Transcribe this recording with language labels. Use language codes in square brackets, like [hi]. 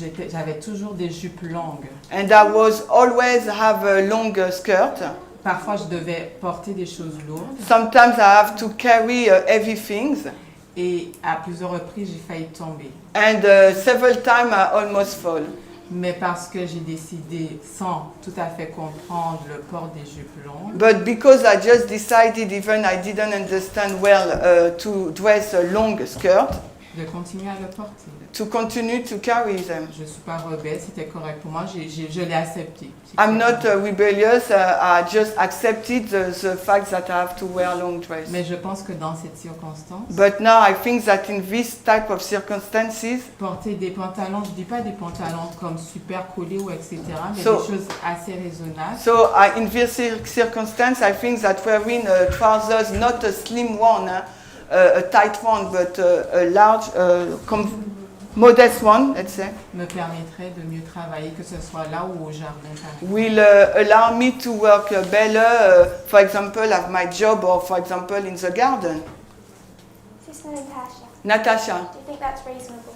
[fr] J'avais toujours des jupes longues. [en] And I was always have a long skirt. [fr] Parfois, je devais porter des choses lourdes. [en] Sometimes I have to carry heavy things. [fr] Et à plusieurs reprises, j'ai failli tomber. [en] And several times I almost fall. [fr] Mais parce que j'ai décidé, sans tout à fait comprendre le port des jupes longues. [en] But because I just decided, even I didn't understand well, to dress a long skirt. [fr] De continuer à le porter. [en] to continue to carry them. [fr] Je ne suis pas rebelle, c'était correct pour moi, je l'ai accepté. [en] I'm not rebellious, I just accepted the fact that I have to wear long dress. [fr] Mais je pense que dans cette circonstance, [en] But now I think that in this type of circumstances, [fr] porter des pantalons, je ne dis pas des pantalons comme super collés ou etc., mais [en] So- [fr] des choses assez raisonnables. [en] so in this circumstance, I think that wearing trousers, not a slim one, a tight one, but a large, modest one, let's say, [fr] Me permettrait de mieux travailler, que ce soit là ou au jardin. par exemple. [en] will allow me to work better, for example, at my job or, for example, in the garden. Sister Natasha, [fr] Natasha, [en] do you think that's reasonable?